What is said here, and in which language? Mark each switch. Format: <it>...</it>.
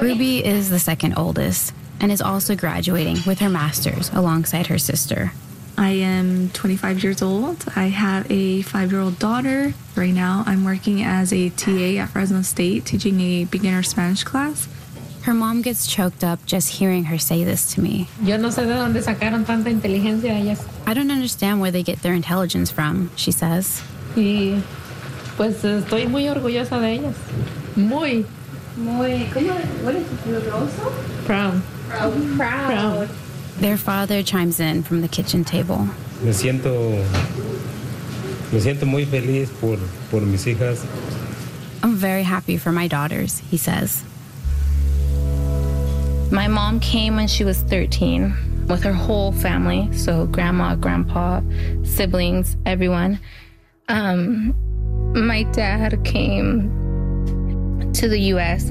<en>Ruby is the second oldest and is also graduating with her master's alongside her sister. I am 25 years old. I have a 5-year-old daughter. Right now, I'm working as a TA at Fresno State, teaching a beginner Spanish class. Her mom gets choked up just hearing her say this to me.</en> <es>Yo no sé de dónde sacaron tanta inteligencia.</es> <en>Yes. I don't understand where they get their intelligence from, she says.</en> <es>Sí. Pues estoy muy orgullosa de ellas. Muy. Muy. ¿Cómo?</es> <en>¿What is it? Proud. Proud. Proud. Their father chimes in from the kitchen table.</en> <es>Me siento muy feliz por mis hijas.</es> <en>I'm very happy for my daughters, he says. My mom came when she was 13 with her whole family, so grandma, grandpa, siblings, everyone. My dad came to the U.S.</en>